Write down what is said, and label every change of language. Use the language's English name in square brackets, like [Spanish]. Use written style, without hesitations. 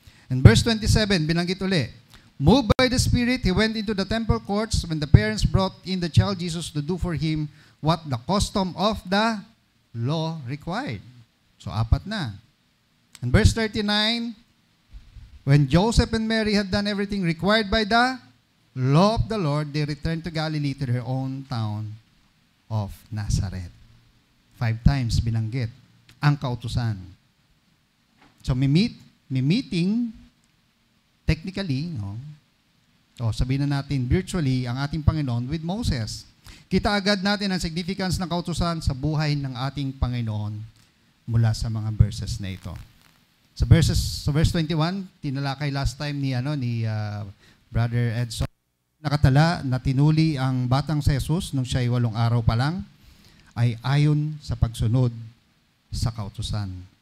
[English] And verse 27, [Filipino] binanggit uli. [English] Moved by the Spirit, he went into the temple courts when the parents brought in the child Jesus to do for him what the custom of the law required. So, [Filipino] 4 na. [English] And verse 39, when Joseph and Mary had done everything required by the law of the Lord, they returned to Galilee to their own town of Nazareth. [Filipino] 5 times binanggit ang kautusan. So, may meeting, technically, no? O sabihin na natin virtually, ang ating Panginoon with Moses. Kita agad natin ang significance ng kautusan sa buhay ng ating Panginoon mula sa mga verses na ito. Sa verse 21, tinalakay last time ni Brother Edson, nakatala na tinuli ang batang si Jesus nung siya ay 8 araw pa lang ay ayon sa pagsunod sa kautusan.